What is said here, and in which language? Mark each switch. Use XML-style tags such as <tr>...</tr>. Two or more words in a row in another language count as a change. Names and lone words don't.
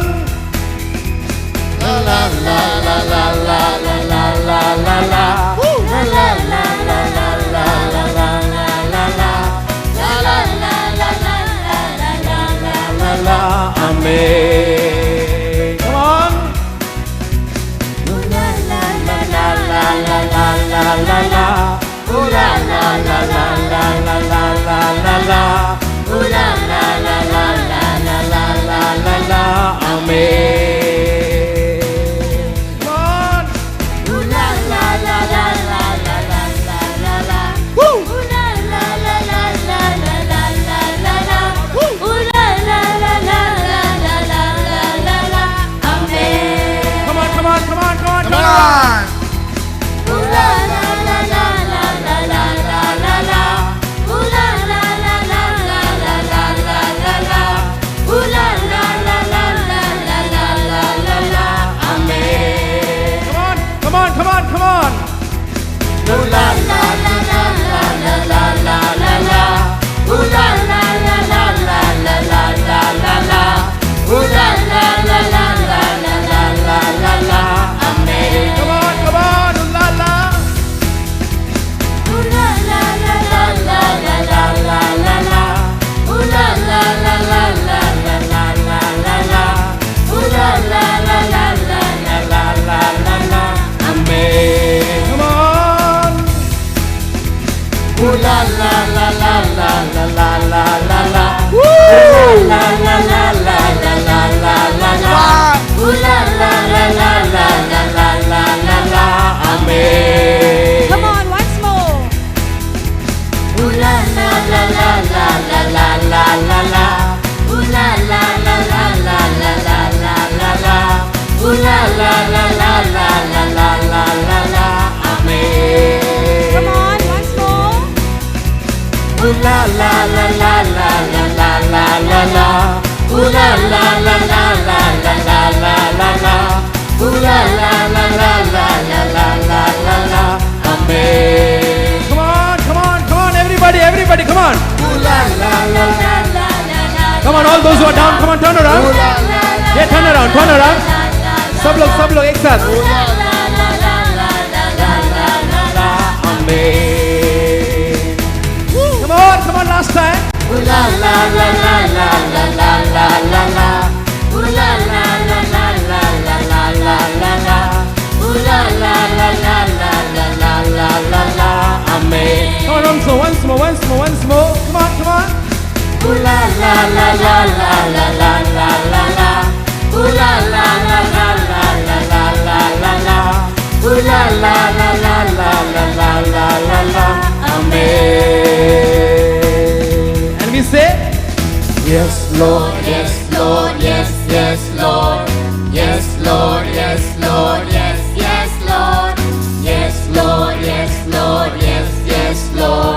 <en>La la la la la la la la la la la. La la la la la la la la la la la. La la la la la la la la la. Amen. Come on. La la la la la la la la la. Ooh la la la la la la la la la la. Ooh la la la la la la la la la la. Amen. Come on. Ooh la la la la la la la la la la. Woo. Ooh la la la la la la la la la la. Ooh la la la la la la la la la. Amen. Come on, come on, come on, come on, come on. Ooh la la la la la la la la la la. Ooh la la la la la la la la la la. Ooh la la la la la la la la la la. Amen. Come on, come on, come on, come on. Ooh la la la la la la la la la la. Ooh la la la la la la la la la la. Ooh la la la la la la la la la la. Amen. Come on, come on. Ooh la la. Ooh la la la la la la la la la la. Ooh la la la la la la la la la la. Ooh la la la la la la la la la la. Amen. Come on. Ooh la la la la la la la la la la. Woo. La la la la la la la la la. Ooh la la la la la la la la la la. Amen. Come on, once more. Ooh la la la la la la la la la la. Ooh la la la la la la la la la la. Ooh la la la la la la la la la la. Amen. Come on, once more. Ooh la la la la la la la la la la. Ooh la la la la la la la la la la. Ooh la la la la la la la la la la. Amen. Come on, come on, come on, everybody, everybody, come on. Ooh la la la la la la la. Come on, all those who are down, come on, turn around. Ooh la la la. Yeah, turn</en> <hi>सब लोग एक साथ. Ooh la la la la la la la la la la.</hi> <en>Amen. Come on, last time. Ooh la la la la la la la la la la. Ooh la la la la la la la la la la. Ooh la la la la la la la la la la. Amen. Come on, once more. Come on. Ooh la la la la la la la la la la. Ooh la la la la la la la la la la. Ooh la la la la la la la la la la. Amen. And we say, yes, Lord. Yes, Lord, yes, yes, Lord. Yes, Lord, yes, Lord, yes, yes, Lord. Yes, Lord, yes, Lord, yes, yes, Lord.</en>